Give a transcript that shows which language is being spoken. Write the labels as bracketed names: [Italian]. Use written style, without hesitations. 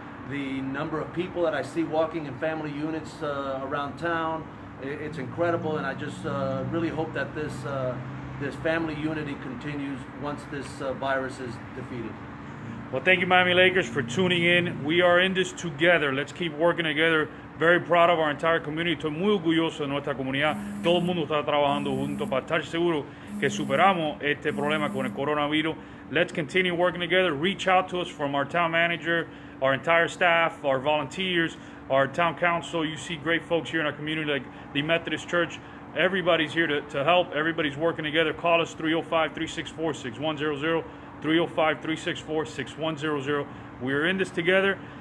[English] The number of people that I see walking in family units around town, it's incredible, and I just really hope that this family unity continues once this virus is defeated. Well, thank you, Miami Lakers, for tuning in. We are in this together. Let's keep working together. Very proud of our entire community. [Spanish] Estoy muy orgulloso de nuestra comunidad. Todo el mundo está trabajando junto para estar seguro que superamos este problema con el coronavirus. [English] Let's continue working together. Reach out to us from our town manager, our entire staff, our volunteers, our town council. You see great folks here in our community like the Methodist Church. Everybody's here to help. Everybody's working together. Call us 305-364-6100, 305-364-6100. We're in this together.